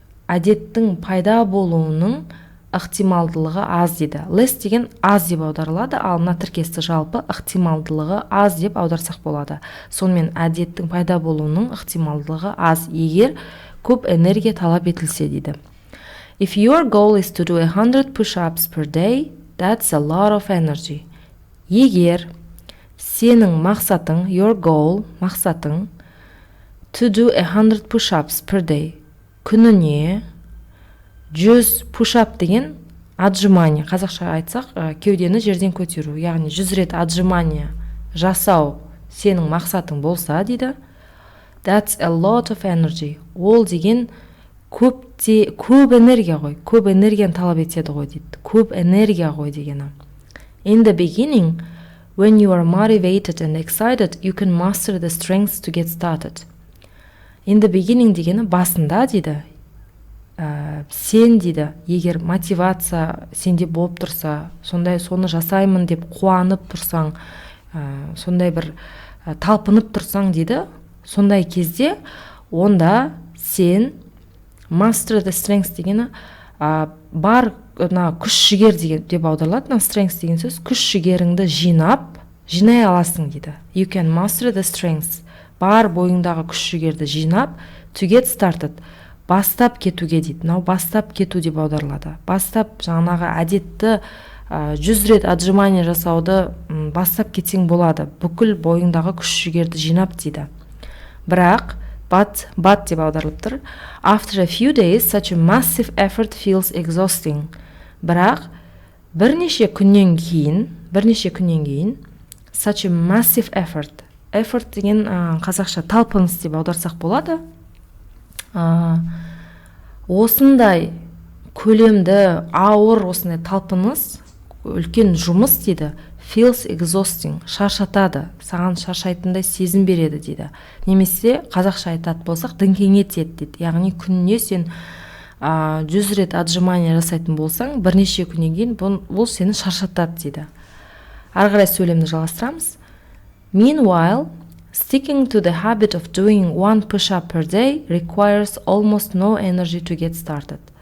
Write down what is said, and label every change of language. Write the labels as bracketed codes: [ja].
[kk] Әдеттің пайда болуының ықтималдылығы аз дейді. Less деген аз деп аударылады, ал мына тіркесті жалпы ықтималдылығы аз деп аударсақ болады. Сонымен әдеттің пайда болуының ықтималдылығы аз, егер көп энергия талап етілсе дейді. [en] If your goal is to do 100 push-ups per day, that's a lot of energy. [kk] Егер сенің мақсатың, [en] your goal, [kk] мақсатың, [en] to do 100 push-ups per day, [kk] күніне 100 push-up деген отжимание, қазақша айтсақ, кеудені жерден көтеру, яғни 100 рет отжимание жасау сенің мақсатың болса дейді, [en] that's a lot of energy. [kk] Ол деген көп энергия ғой, көп энергияны талап етеді ғой дейді, көп энергия ғой дегені. [en] In the beginning, when you are motivated and excited, you can master the strengths to get started. In the beginning [kk] дегені басында дейді, сен дейді, егер мотивация сенде болып тұрса, сондай соны жасаймын деп қуанып тұрсаң, сондай бір талпынып тұрсаң дейді, сондай кезде онда сен [en] master the strengths [kk] дегені бар күш жігер деп аударылады. Strengths деген сөз күш жігеріңді жинай аласың дейді. [en] You can master the strengths. [kk] Бар бойыңдағы күш жігерді жинап, [en] to get started. [kk] Бастап кетуге дейді. Бастап кету деп аударылады. Бастап жаңағы әдетті 100 рет отжимание жасауды бастап кетсең болады. Бүкіл бойыңдағы күш жігерді жинап дейді. Бірақ but деп аударылып тұр. [en] After a few days, such a massive effort feels exhausting. [kk] Бірақ бірнеше күннен кейін [en] such a massive effort. [kk] Effort деген қазақша талпыныс деп аударсақ болады. Осындай көлемді, ауыр осындай талпыныс, үлкен жұмыс дейді, [en] feels exhausting, [kk] шаршатады, саған шаршайтындай сезім береді дейді. Немесе қазақша айтатын болсақ, діңкең етеді дейді. Яғни күніне сен 100 рет отжимание жасайтын болсаң, бірнеше күннен кейін бұл сені шаршатады дейді. Ары қарай сөйлемді жалғастырамыз. [en] Meanwhile, sticking to the habit of doing one push-up per day requires almost no energy to get started.